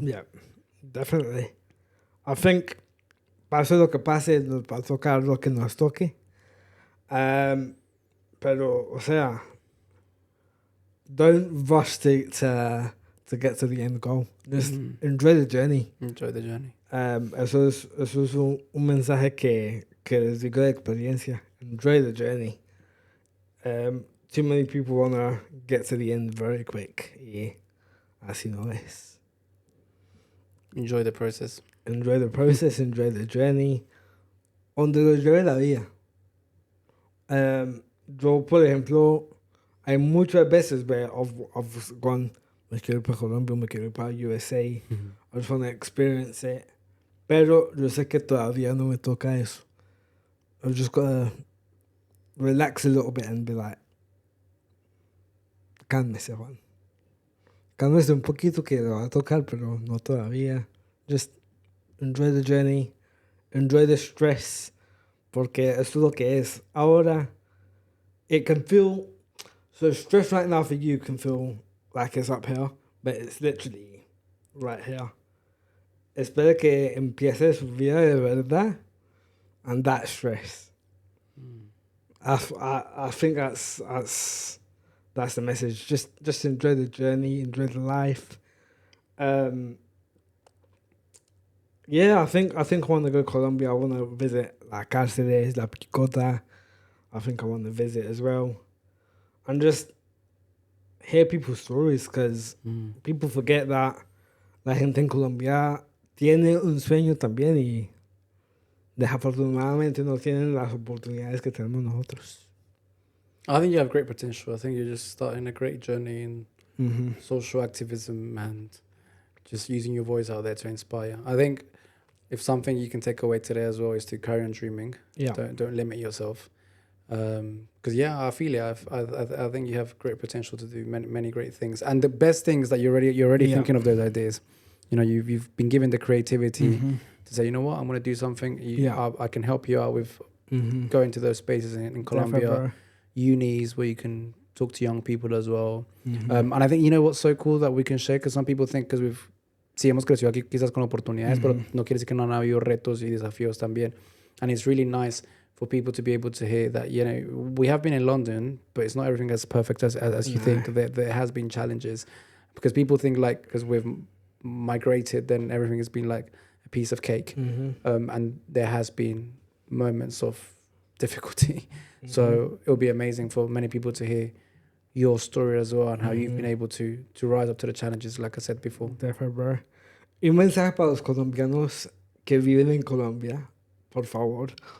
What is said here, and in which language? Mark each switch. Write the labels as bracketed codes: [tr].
[en] Yeah, definitely. I think [es] pase lo que pase, nos va a tocar lo que nos toque. Pero, o sea, [en] don't rush to get to the end goal. Just enjoy the journey. Enjoy the journey. [es] Eso es un mensaje que les digo de experiencia. [en] Enjoy the journey. Too many people want to get to the end very quick. [es] Y así no es. [en] Enjoy the process. Enjoy the process, enjoy the journey. [es] Donde lo lleve la vida. Yo, por ejemplo, hay muchas veces [en] where I've gone, [es] me quiero ir para Colombia, me quiero ir para USA. [en] I just want to experience it. [es] Pero yo sé que todavía no me toca eso. [en] I've just got to relax a little bit and be like, [es] cálmese, [en] Juan. [es] Cálmese un poquito que le va a tocar, pero no todavía. [en] Just enjoy the journey. Enjoy the stress. [es] Porque eso es lo que es. Ahora, [en] it can feel... So stress right now for you can feel like it's up here, but it's literally right here. [es] Espero que empiece su vida de verdad [en] and that stress. I think that's the message. Just enjoy the journey, enjoy the life. Yeah, I think I want to go to Colombia. I want to visit La Cárceles, La Picota. I think I want to visit as well. And just hear people's stories, because people forget that [es] la gente en Colombia tiene un sueño también y desafortunadamente no tienen las oportunidades que tenemos nosotros. [en] I think you have great potential. I think you're just starting a great journey in social activism and just using your voice out there to inspire. I think if something you can take away today as well is to carry on dreaming. Yeah. Don't limit yourself. Because I feel it. I think you have great potential to do many great things. And the best thing is that you're already thinking of those ideas. You know, you've been given the creativity to say, you know what, I'm going to do something. I can help you out with going to those spaces in Colombia, unis where you can talk to young people as well. And I think, you know what's so cool that we can share, because some people think, because [es] sí hemos crecido aquí quizás con oportunidades, pero no quiere decir que no han habido retos y desafíos también. [en] And it's really nice for people to be able to hear that, you know, we have been in London, but it's not everything as perfect as you think. There has been challenges, because people think like, because we've migrated, then everything has been like a piece of cake. And there has been moments of difficulty. So it'll be amazing for many people to hear your story as well, and how you've been able to rise up to the challenges, like I said before. Definitely, bro. [es] Y un mensaje para los colombianos que viven en Colombia, por favor.